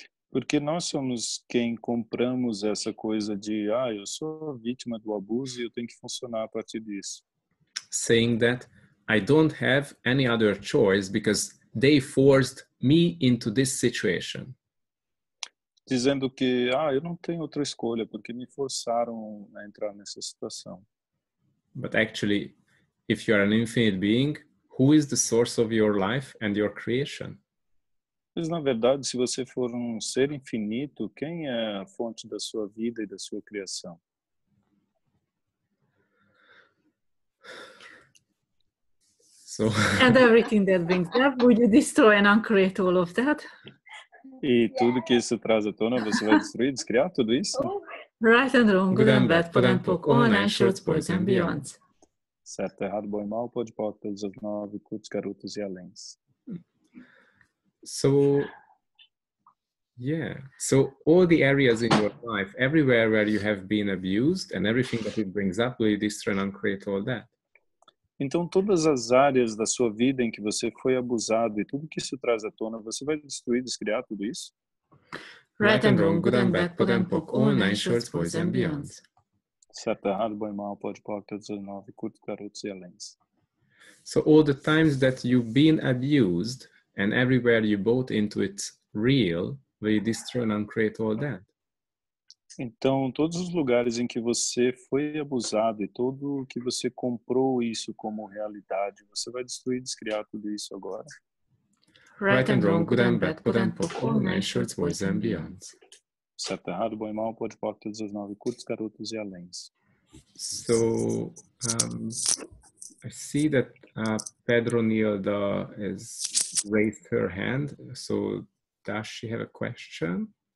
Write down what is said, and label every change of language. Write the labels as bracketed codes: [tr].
[pt] Porque nós somos quem compramos essa coisa de eu sou a vítima do abuso e eu tenho que funcionar a partir disso. [en] Saying that I don't have any other choice because they forced me into this situation. [pt] Dizendo que eu não tenho outra escolha porque me forçaram a entrar nessa situação. [en] But actually, if you are an infinite being, who is the source of your life and your creation? [pt] Mas na verdade, se você for um ser infinito, quem é a fonte da sua vida e da sua criação? [en] So And everything that brings up, would you destroy and uncreate all of that? [pt] E tudo que isso traz à tona, você vai destruir, descriar tudo isso? [en] Right and wrong, good and bad, put put and poke, all nine shorts, boys and beyond. [pt] Certo, errado, bom e mal, pode pôr todos os 9, curtos, garotos e aléns. [en] So, yeah. So all the areas in your life, everywhere where you have been abused and everything that it brings up, will you destroy and uncreate all that? [pt] Então, todas as áreas da sua vida em que você foi abusado e tudo que isso traz à tona, você vai destruir, descriar tudo isso? [en] Right and wrong, good and bad, POR and POC, all nine shorts, boys and beyonds. [pt] Certo, errado, bom e mal, pode pôr todos os 9, curtos, garotos e aléns. [en] So all the times that you've been abused and everywhere you bought into it's real, will you destroy and uncreate all that? [pt] Então, todos os lugares em que você foi abusado e todo que você comprou isso como realidade, você vai destruir, descriar tudo isso agora? [en] Right and wrong, good and bad, POR and POC, all nine shorts, boys and beyonds. [pt] Certo, errado, bom e mal, pode pôr todos os 9, curtos, garotos e aléns. [en] So I see that Pedro Nilda has raised her hand. So does she have a question?